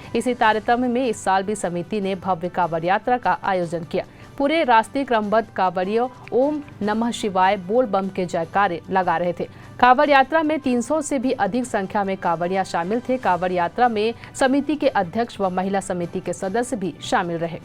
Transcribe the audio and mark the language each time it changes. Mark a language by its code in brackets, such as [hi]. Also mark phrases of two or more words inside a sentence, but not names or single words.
[hi] इसी तारतम्य में इस साल भी समिति ने भव्य कांवड़ यात्रा का आयोजन किया। पूरे रास्ते क्रमबद्ध कांवड़ियों ओम नमः शिवाय बोल बम के जयकारे लगा रहे थे। कांवड़ यात्रा में 300 से भी अधिक संख्या में कांवड़िया शामिल थे। कांवड़ यात्रा में समिति के अध्यक्ष व महिला समिति के सदस्य भी शामिल रहे।